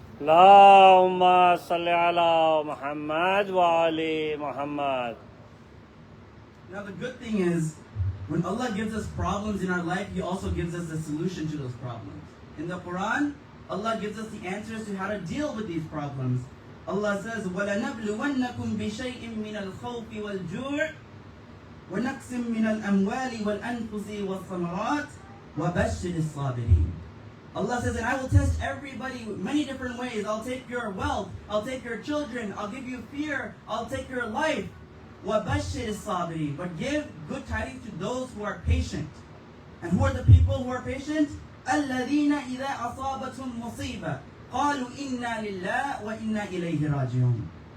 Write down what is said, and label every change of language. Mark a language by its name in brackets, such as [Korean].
[Arabic] Allahumma salli ala Muhammad wa ali Muhammad. [English] Now the good thing is, when Allah gives us problems in our life, He also gives us a solution to those problems. In the Quran, Allah gives us the answers to how to deal with these problems. Allah says, [Arabic] وَلَنَبْلُوَنَّكُمْ بِشَيْءٍ مِّنَ الْخَوْفِ وَالْجُوعِ وَنَقْصٍ مِّنَ الْأَمْوَالِ وَالْأَنفُسِ وَالثَّمَرَاتِ وَبَشِّرِ الصَّابِرِينَ. [English] Allah says, and I will test everybody many different ways. I'll take your wealth, I'll take your children, I'll give you fear, I'll take your life. [Arabic] وَبَشِّرِ الصَّابِرِينَ. [English] But give good tidings to those who are patient. And who are the people who are patient? [Arabic] الَّذِينَ إِذَا أَصَابَتْهُمْ مُصِيبَةٌ قَالُوا إِنَّا لِلَّهِ وَإِنَّا إِلَيْهِ رَاجِعُونَ.